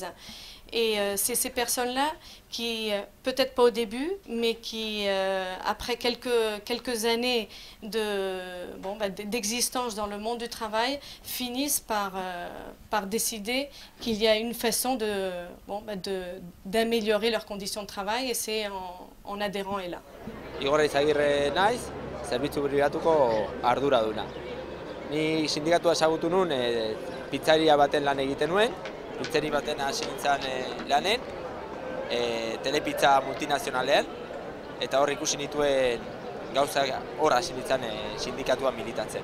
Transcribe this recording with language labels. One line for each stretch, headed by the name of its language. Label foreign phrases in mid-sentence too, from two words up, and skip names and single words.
French: Et c'est ces personnes-là qui, peut-être pas au début, mais qui, après quelques années d'existence dans le monde du travail, finissent par décider qu'il y a une façon d'améliorer leurs conditions de travail, et c'est en adhérant et là.
Basque: Igor Izagirre naiz, zerbitzu pribatuko arduraduna. Ni sindikatua ezagutu nuen, pizzeria baten lan egiten nuen, pizzeri baten hasi nintzen lanen, telepizza multinazionalean, eta hor ikusi nituen gauza hor hasi nintzen sindikatua militatzen.